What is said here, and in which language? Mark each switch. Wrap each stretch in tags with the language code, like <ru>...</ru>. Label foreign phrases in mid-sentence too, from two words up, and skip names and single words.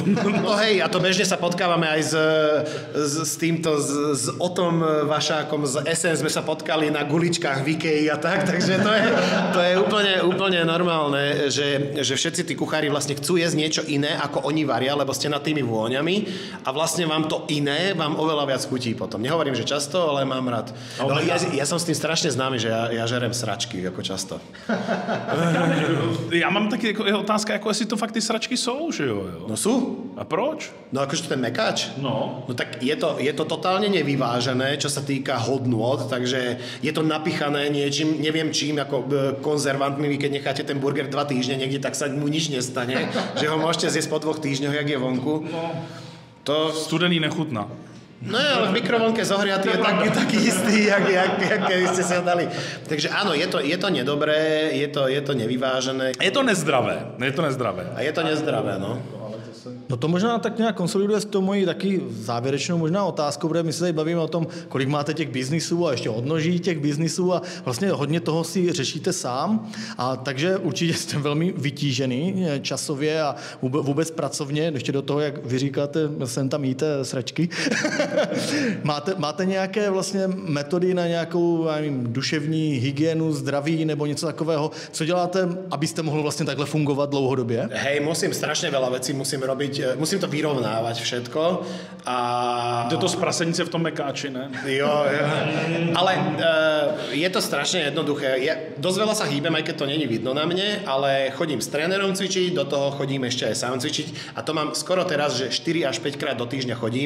<sk>No hej, a to bežne sa potkávame aj s týmto, s Otom Vašákom, z SN sme sa potkali na guličkách v Ikei a tak, takže to je úplne normálne, že všetci tí kuchári vlastne chcú jesť niečo iné, ako oni varia, lebo ste nad tými vôňami a vlastne vám to iné vám oveľa viac chutí potom. Nehovorím, že často, ale mám rád. No, ja som s tým strašne známy, že ja žerem sračky ako často.</sk> <cs>Já mám taky otázka, jako jestli to fakt ty sračky jsou, že jo?</cs> <sk>No sú.</sk> <cs>A proč?</cs> <sk>No akože ten mekáč? No tak je to totálne nevyvážené, čo sa týka hodnôt, takže je to napichané niečím, neviem čím, ako konzervantmi, keď necháte ten burger 2 týždne niekde, tak sa mu nič nestane, že ho môžete zjesť po 2 týždňoch, jak je vonku.</sk> <cs>No, to studený nechutná.</cs> <sk>No ale v mikrovlnke zohriatý je taký istý, jak ste si ho dali. Takže áno, je to nedobré, je to nevyvážené. Je to nezdravé. A je to nezdravé, no.</sk> <cs>No to možná tak nějak konsoliduje s tou mojí taky závěrečnou možná otázkou, protože my se tady bavíme o tom, kolik máte těch biznisů a ještě odnoží těch biznisů a vlastně hodně toho si řešíte sám. A takže určitě jste velmi vytížený časově a vůbec pracovně, ještě do toho, jak vy říkáte, sem tam jíte sračky. máte nějaké vlastně metody na nějakou, já nevím, duševní hygienu, zdraví nebo něco takového, co děláte, abyste mohl vlastně takhle fungovat dlouhodobě?</cs> <sk>Hej, musím strašne veľa vecí musím robiť musím to vyrovnávať všetko. A...</sk> <cs>Jde to z prasenice v tom mekáči, ne? Jo.</cs> <sk>Ale je to strašne jednoduché. Ja dosť veľa sa hýbem, aj keď to není vidno na mne, ale chodím s trénerom cvičiť, do toho chodím ešte aj sám cvičiť a to mám skoro teraz, že 4 až 5 krát do týždňa chodím.</sk>